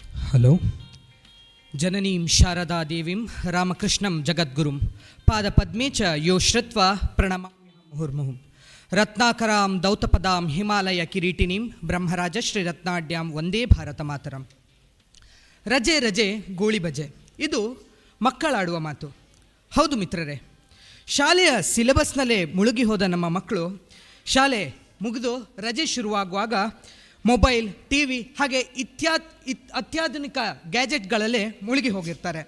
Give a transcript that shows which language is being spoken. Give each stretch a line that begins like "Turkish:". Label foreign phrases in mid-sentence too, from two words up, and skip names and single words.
Kannada: ಹಲೋ.
Sanskrit: ಜನನೀಂ ಶಾರದಾ ದೇವೀಂ ರಾಮಕೃಷ್ಣಂ ಜಗದ್ಗುರುಂ ಪಾದಪದ್ಮೇ ಚ ಯೋ ಶ್ರುತ್ವಾ ಪ್ರಣಮಾಮ್ಯಹಂ ಮುಹುರ್ಮುಹುಃ. ರತ್ನಾಕರಾಂ ದೌತಪದಾಂ ಹಿಮಾಲಯ ಕಿರೀಟಿನೀಂ ಬ್ರಹ್ಮರಾಜಶ್ರೀ ರತ್ನಾಢ್ಯಾಂ ವಂದೇ ಭಾರತ ಮಾತರಂ.
Kannada: ರಜೆ ರಜೆ ಗೋಳಿ ಬಜೆ, ಇದು ಮಕ್ಕಳಾಡುವ ಮಾತು. ಹೌದು ಮಿತ್ರರೇ, ಶಾಲೆಯ ಸಿಲೆಬಸ್ನಲ್ಲೇ ಮುಳುಗಿ ಹೋದ ನಮ್ಮ ಮಕ್ಕಳು ಶಾಲೆ ಮುಗಿದು ರಜೆ ಶುರುವಾಗುವಾಗ ಮೊಬೈಲ್, ಟಿ ವಿ ಹಾಗೆ ಅತ್ಯಾಧುನಿಕ ಗ್ಯಾಜೆಟ್ಗಳಲ್ಲೇ ಮುಳುಗಿ ಹೋಗಿರ್ತಾರೆ.